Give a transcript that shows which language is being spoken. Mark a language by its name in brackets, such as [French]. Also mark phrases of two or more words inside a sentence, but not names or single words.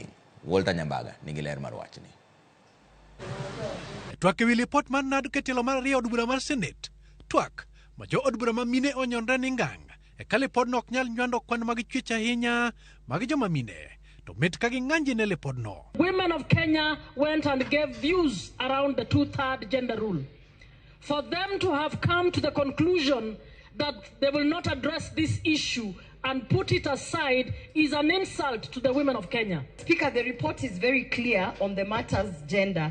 [Luo (Kenya and Tanzania)] Walter Nyambaga nigi ler mar wachni. Twak ewi lipot mar NADCO telo mar ariyo od bura mar Senate. Twak ma jo od bura mamine onyonre ni ngang e ka lipodno ok nyal nywando kwan mag chwech ahinya mag joma mine to mit ka ging'anji ne lipodno. [English] Women of Kenya went and gave views around the 2/3 gender rule. For them to have come to the conclusion that they will not address this issue and put it aside is an insult to the women of Kenya. Speaker, the report is very clear on the matters gender.